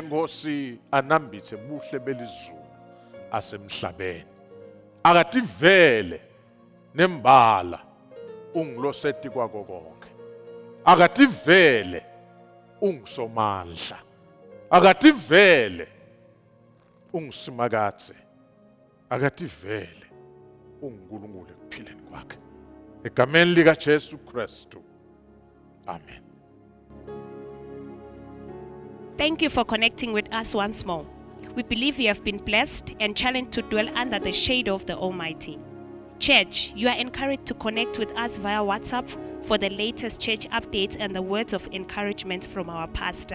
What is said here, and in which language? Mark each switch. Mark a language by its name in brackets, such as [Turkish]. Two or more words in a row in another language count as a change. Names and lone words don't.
[Zulu] Nkosi anambitse buhle belizulu asemhlabeni akativele nembala ungiloseti kwako konke akativele ungisomandla akativele ungisimakathe akativele uNkulunkulu ekuphileni kwakhe egameni lika Jesu Kristu amen. [English] Thank you for connecting with us once more. We believe you have been blessed and challenged to dwell under the shade of the Almighty. Church, you are encouraged to connect with us via WhatsApp for the latest church updates and the words of encouragement from our pastor.